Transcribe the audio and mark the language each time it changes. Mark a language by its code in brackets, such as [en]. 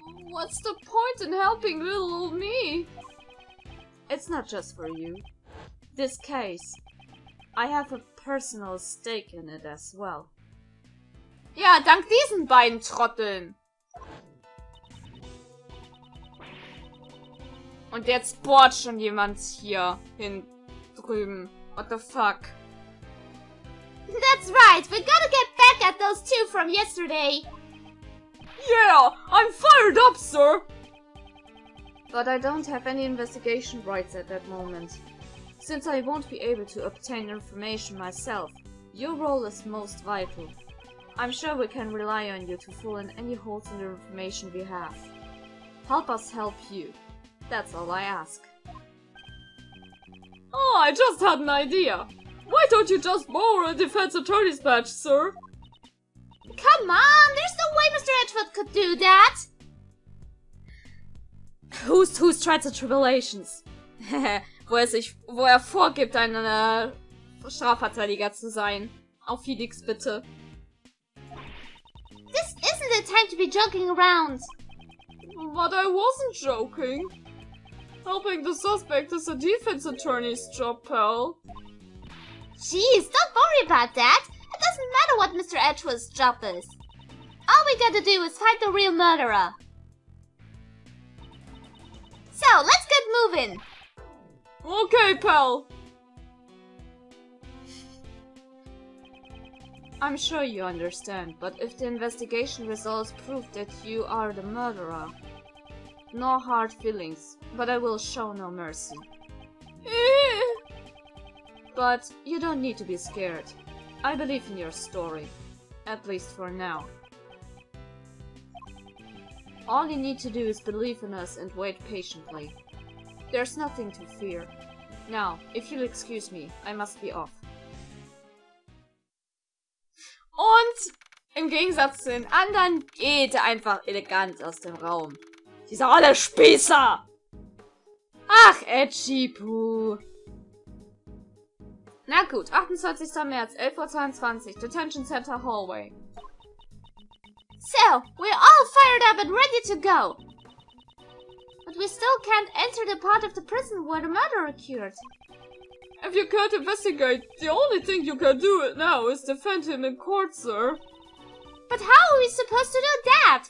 [en] What's the point in helping little old me? It's not just for you. This case, I have a personal stake in it as well. [de] Ja, dank diesen beiden Trotteln. Und jetzt bohrt schon jemand hier hin drüben. [en] What the fuck? That's right, we gotta get back at those two from yesterday. Yeah, I'm fired up, sir! But I don't have any investigation rights at that moment. Since I won't be able to obtain information myself, your role is most vital. I'm sure we can rely on you to fill in any holes in the information we have. Help us help you. That's all I ask. Oh, I just had an idea. Why don't you just borrow a defense attorney's badge, sir? Come on, there's no way Mr. Edgeworth could do that. Who's Trials and Tribulations. [de] wo er vorgibt, ein Strafverteidiger zu sein. Auf Felix, bitte. [en] This isn't the time to be joking around. But I wasn't joking. Helping the suspect is a defense attorney's job, pal. Jeez, don't worry about that. It doesn't matter what Mr. Edgeworth's job is. All we gotta do is find the real murderer. So, let's get moving. Okay, pal. I'm sure you understand, but if the investigation results prove that you are the murderer, no hard feelings, but I will show no mercy. But you don't need to be scared. I believe in your story, at least for now. All you need to do is believe in us and wait patiently. There's nothing to fear. Now, if you'll excuse me, I must be off. [de] Und im Gegensatz zu den anderen geht er einfach elegant aus dem Raum. Die sind alle Spießer! Ach, Edgy Poo. Na gut, 28. März, 11:22 Uhr, Detention Center Hallway. [en] So, we're all fired up and ready to go. But we still can't enter the part of the prison where the murder occurred. If you can't investigate, the only thing you can do now is defend him in court, sir. But how are we supposed to do that?